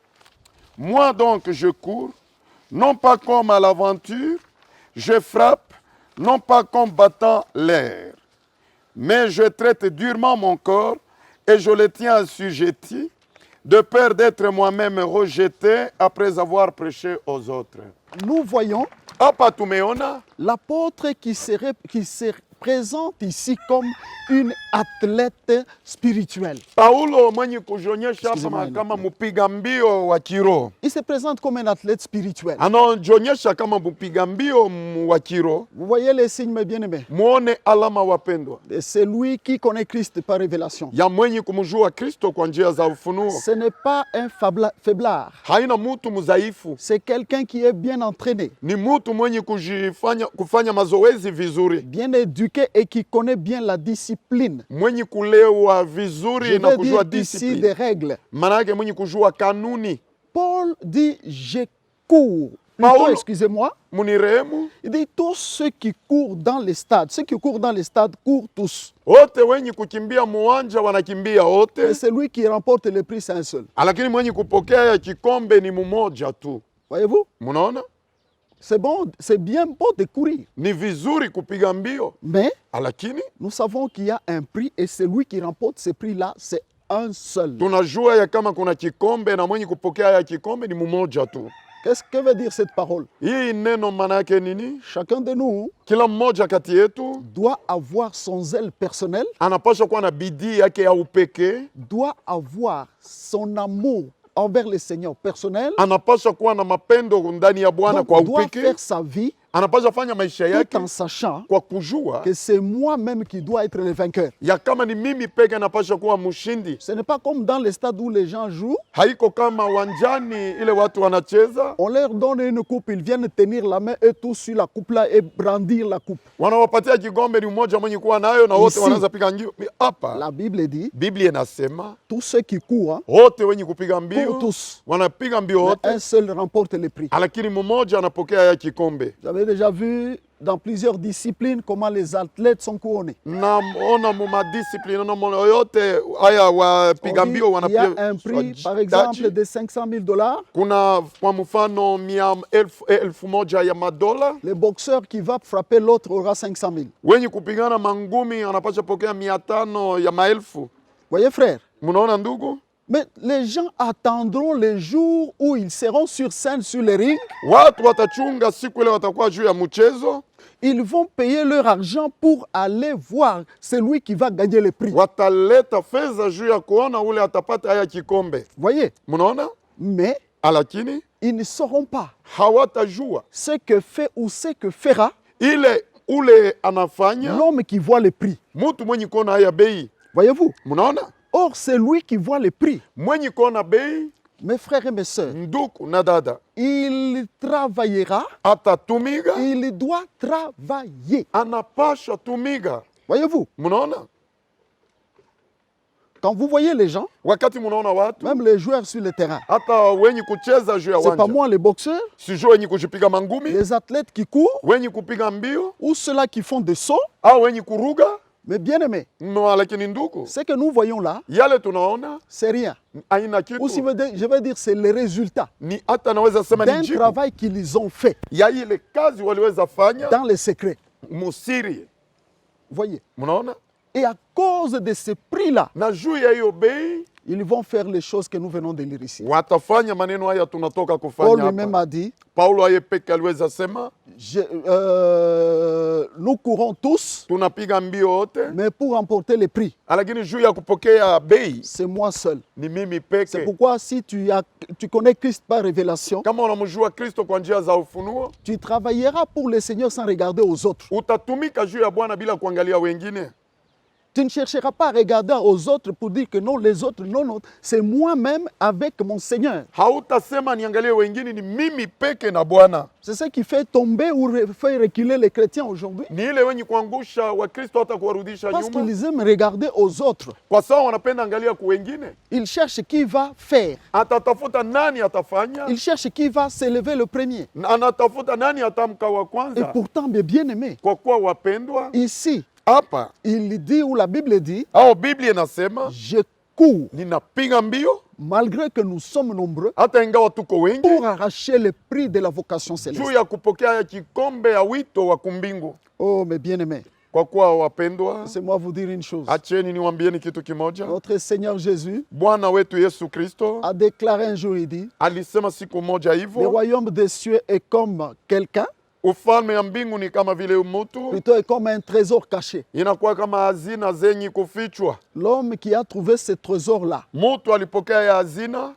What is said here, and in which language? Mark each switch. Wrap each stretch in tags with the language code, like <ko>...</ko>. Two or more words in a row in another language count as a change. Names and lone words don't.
<fr>Moi donc je cours, non pas comme à l'aventure, je frappe, non pas comme battant l'air, mais je traite durement mon corps et je le tiens assujetti, de peur d'être moi-même rejeté après avoir prêché aux autres. Nous voyons</fr> <sw>Hapa tumeona</sw> <fr>l'apôtre qui se présente ici comme une athlète spirituelle.</fr> <sw>Paulo mwenye kujionyesha</sw> <fr>Excusez-moi,</fr> <sw>hapa kama mpiga mbio wa kiroho.</sw> <fr>Il se présente comme un athlète spirituel.</fr> <sw>Anajionyesha kama mpiga mbio wa kiroho.</sw> <fr>Vous voyez les signes, mes bien-aimés.</fr> <sw>Muone alama wapendwa</sw> <fr>C'est lui qui connaît Christ par révélation.</fr> <sw>ya mwenye kumjua Kristo kwa njia za ufunuo.</sw> <fr>Ce n'est pas un faiblard.</fr> <sw>Haina mutu mzaifu,</sw> <fr>C'est quelqu'un qui est bien entraîné,</fr> <sw>ni mutu mwenye kufanya mazoezi vizuri,</sw> <fr>bien éduqué et qui connaît bien la discipline.</fr> <sw>mwenye kulewa</sw> <fr>Je</fr> <sw>vizuri na</sw> <fr>vais</fr> <sw>kujua</sw> <fr>dire ici discipline. des règles.</fr> <sw>Manake mwenye kujua kanuni.</sw> <fr>Paul dit je cours. Plutôt, Paul- excusez-moi,</fr> <sw>Munirehemu,</sw> <fr>il dit tous ceux qui courent dans les stades. Ceux qui courent dans les stades courent tous.</fr> <sw>wote wenye kukimbia muwanja wanakimbia</sw> <fr>Mais</fr> <sw>wote,</sw> <fr>celui qui remporte le prix, c'est un seul.</fr> <sw>lakini mwenye kupokea kikombe ni mmoja tu.</sw> <fr>Voyez-vous?</fr> <sw>Munaona,</sw> <fr>C'est bon, c'est bien beau de courir.</fr> <sw>ni vizuri kupiga mbio,</sw> <fr>Mais</fr> <sw>lakini</sw> <fr>nous savons qu'il y a un prix et celui qui remporte ce prix-là, c'est un seul.</fr> <sw>tunajua ya kama kuna kikombe na mwenye kupokea ya kikombe ni mmoja tu.</sw> <fr>Qu'est-ce que veut dire cette parole?</fr> <sw>Hii neno maana yake nini?</sw> <fr>Chacun de nous</fr> <sw>Kila mmoja kati yetu</sw> <fr>doit avoir son zèle personnel,</fr> <sw>anapaswa kuwa na bidii yake ya upekee,</sw> <fr>doit avoir son amour envers le Seigneur personnel,</fr> <sw>anapaswa kuwa na mapendo ndani ya Bwana</sw> <fr>donc</fr> <sw>kwa</sw> <fr>doit</fr> <sw>upekee,</sw> <fr>faire sa vie</fr> <sw>anapaswa fanya maisha</sw> <fr>tout</fr> <sw>yake</sw> <fr>en sachant</fr> <sw>kwa kujua</sw> <fr>que c'est moi-même qui dois être le vainqueur.</fr> <sw>ya kama ni mimi peke anapaswa kuwa mshindi.</sw> <fr>Ce n'est pas comme dans les stades où les gens jouent,</fr> <sw>Haiko kama wanjani ile watu wanacheza</sw> <fr>on leur donne une coupe, ils viennent tenir la main et tous sur la coupe là et brandir la coupe.</fr> <sw>wanawapatia kikombe, ni mmoja mwenye kuwa nayo na wote</sw> <fr>Ici.</fr> <sw>wanaanza piga mbio. Hapa</sw> <fr>La Bible dit,</fr> <sw>Biblia inasema</sw> <fr>tous ceux qui courent,</fr> <sw>wote wenye kupiga</sw> <fr>courent</fr> <sw>mbio</sw> <fr>tous,</fr> <sw>wanapiga mbio</sw> <fr>mais</fr> <sw>wote,</sw> <fr>un seul remporte le prix.</fr> <sw>lakini mmoja anapokea ya kikombe.</sw> <fr>Vous avez déjà vu dans plusieurs disciplines comment les athlètes sont couronnés.</fr> <sw>Naona mu madiscipline na moyo yote haya wapiga</sw> <fr>On dit,</fr> <sw>mbio</sw> <fr>il y a un</fr> <sw>wanapiga</sw> <fr>prix, par exemple, de 500 000 $.</fr> <sw>kuna kwa mfano elfu moja ya madola.</sw> <fr>Le boxeur qui va frapper l'autre aura 500 000.</fr> <sw>Wenye kupigana mangumi anapaswa pokea 500 ya maelfu.</sw> <fr>Voyez frère?</fr> <sw>Mnaona ndugu,</sw> <fr>Mais les gens attendront le jour où ils seront sur scène, sur le ring.</fr> <sw>watu watachunga siku ile watakuwa juu ya mchezo,</sw> <fr>Ils vont payer leur argent pour aller voir celui qui va gagner le prix.</fr> <sw>wataleta fedha juu ya kuona ule atapata haya kikombe.</sw> <fr>Voyez?</fr> <sw>Mnaona,</sw> <fr>Mais</fr> <sw>lakini</sw> <fr>ils ne sauront pas</fr> <sw>hawatajua</sw> <fr>ce que fait ou ce que fera</fr> <sw>ile ule anafanya</sw> <fr>l'homme qui voit le prix.</fr> <sw>mtu mwenye kuona haya bei.</sw> <fr>Voyez-vous?</fr> <sw>Mnaona,</sw> <fr>Or, c'est lui qui voit le prix.</fr> <sw>mwenye kuona bei,</sw> <fr>Mes frères et mes sœurs,</fr> <sw>ndugu na dada,</sw> <fr>il travaillera,</fr> <sw>atatumiga,</sw> <fr>il doit travailler.</fr> <sw>anapasha tumiga.</sw> <fr>Voyez-vous?</fr> <sw>Mnaona,</sw> <fr>Quand vous voyez les gens,</fr> <sw>wakati mnaona watu</sw> <fr>même les joueurs sur le terrain,</fr> <sw>hata wenye kucheza juu ya</sw> <fr>c'est pas</fr> <sw>wanja,</sw> <fr>moi les boxeurs,</fr> <sw>sijui wenye kujipiga mangumi,</sw> <fr>les athlètes qui courent</fr> <sw>wenye kupiga mbio</sw> <fr>ou ceux-là qui font des sauts.</fr> <sw>au wenye kuruga.</sw> <fr>Mais bien aimé,</fr> <sw>No, lakini ndugu,</sw> <fr>ce que nous voyons là,</fr> <sw>yale tunaona</sw> <fr>c'est rien.</fr> <sw>haina</sw> <fr>Ou si</fr> <sw>kitu,</sw> <fr>je veux dire, c'est le résultat</fr> <sw>ni hata naweza sema ni</sw> <fr>d'un</fr> <sw>jibu</sw> <fr>travail qu'ils ont fait</fr> <sw>ya ile kazi waliweza fanya</sw> <fr>dans les secrets.</fr> <sw>musiri.</sw> <fr>Voyez,</fr> <sw>Mnaona,</sw> <fr>Et à cause de ce prix-là,</fr> <sw>na juu ya hiyo bei</sw> <fr>ils vont faire les choses que nous venons de lire ici.</fr> <sw>watafanya maneno haya tunatoka</sw> <fr>Paul</fr> <sw>kufanya</sw> <fr>lui-même</fr> <sw>hapa.</sw> <fr>a dit,</fr> <sw>Paulo yeye peke aliweza sema</sw> <fr>nous courons tous,</fr> <sw>tunapiga mbio wote,</sw> <fr>mais pour remporter le prix,</fr> <sw>lakini juu ya kupokea bei</sw> <fr>c'est moi seul.</fr> <sw>ni mimi</sw> <fr>C'est</fr> <sw>peke.</sw> <fr>pourquoi si tu connais Christ par révélation,</fr> <sw>Kama unamjua Kristo kwa njia za ufunuo,</sw> <fr>tu travailleras pour le Seigneur sans regarder aux autres.</fr> <sw>utatumika juu ya Bwana bila kuangalia wengine.</sw> <fr>Tu ne chercheras pas à regarder aux autres pour dire que non, les autres, non, non, c'est moi-même avec mon Seigneur.</fr> <sw>Hautasema niangalie wengine, ni mimi peke na Bwana.</sw> <fr>C'est ce qui fait tomber ou fait reculer les chrétiens aujourd'hui.</fr> <sw>Ni ile wenye kuangusha Wakristo hata kuwarudisha</sw> <fr>Parce</fr> <sw>nyuma,</sw> <fr>qu'ils aiment regarder aux autres.</fr> <sw>kwa sababu wanapenda angalia kwa wengine.</sw> <fr>Ils cherchent qui va faire.</fr> <sw>Atatafuta nani atafanya,</sw> <fr>Ils cherchent qui va s'élever le premier.</fr> <sw>na anatafuta nani atamka wa</sw> <fr>Et</fr> <sw>kwanza.</sw> <fr>pourtant, mes bien-aimés,</fr> <sw>Kwa kuwa wapendwa,</sw> <fr>ici,</fr> <sw>hapa</sw> <fr>il dit, ou la Bible dit,</fr> <sw>au Biblia inasema</sw> <fr>je cours,</fr> <sw>ninapiga mbio</sw> <fr>malgré que nous sommes nombreux,</fr> <sw>hata ingawa tuko wengi,</sw> <fr>pour arracher le prix de la vocation</fr> <sw>juu</sw> <fr>céleste.</fr> <sw>ya kupokea ya kikombe ya wito wa kumbingu.</sw> <fr>Oh, mes bien-aimés,</fr> <sw>Kwa kuwa wapendwa,</sw> <fr>laissez-moi vous dire une chose.</fr> <sw>acheni niwaambieni kitu kimoja.</sw> <fr>Notre Seigneur Jésus</fr> <sw>Bwana wetu Yesu Kristo</sw> <fr>a déclaré un jour, il dit,</fr> <sw>alisema siku moja</sw> <fr>le</fr> <sw>hivyo,</sw> <fr>royaume des cieux est comme quelqu'un,</fr> <sw>ufalme ya mbingu ni kama vile mtu,</sw> <fr>plutôt est comme un trésor caché.</fr> <sw>inakuwa kama hazina zenye kufichwa.</sw> <fr>L'homme qui a trouvé ce trésor-là,</fr> <sw>Mtu alipokea ya hazina,</sw>